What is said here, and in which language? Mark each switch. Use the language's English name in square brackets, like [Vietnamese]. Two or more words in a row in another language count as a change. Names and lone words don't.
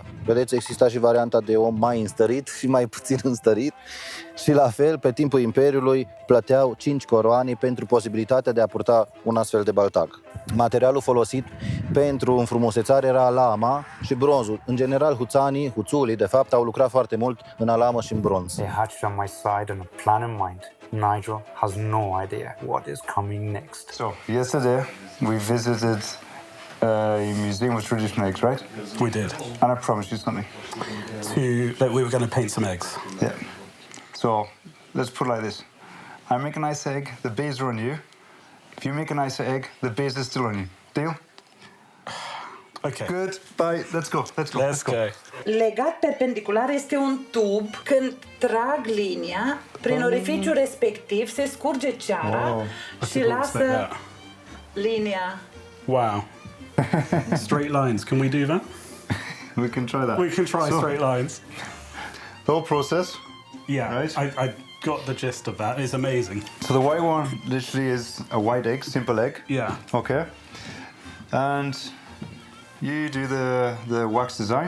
[Romanian] Vedeți, exista și varianta de om mai înstărit și mai puțin înstărit și la fel, pe timpul Imperiului, plăteau 5 coroane pentru posibilitatea de a purta un astfel de baltag. Materialul folosit pentru înfrumusețare era alama și bronzul. În general, huțulii, de fapt, au lucrat foarte mult în alamă și în bronz. [English] They hatched on my side and a plan in mind. Nigel has no idea what is coming next. So, yesterday we visited a museum with traditional eggs, right? We did. And I promised you something. That we were going to paint some eggs. Yeah. So, let's put it like this. I make a nice egg, the bays are on you. If you make a nicer egg, the bays are still on you. Deal? Okay. Good. Bye. Let's go. Let's go. [Romanian] Legat perpendicular este un tub. Când trag linia, prin orificiul respectiv se scurge ceara și lasă linia. [English] Wow. Straight lines. Can we do that? We can try that. We can try straight lines. The whole process. Yeah, right? I got the gist of that. It's amazing. So the white one literally is a white egg, simple egg. Yeah. Okay. And you do the wax design.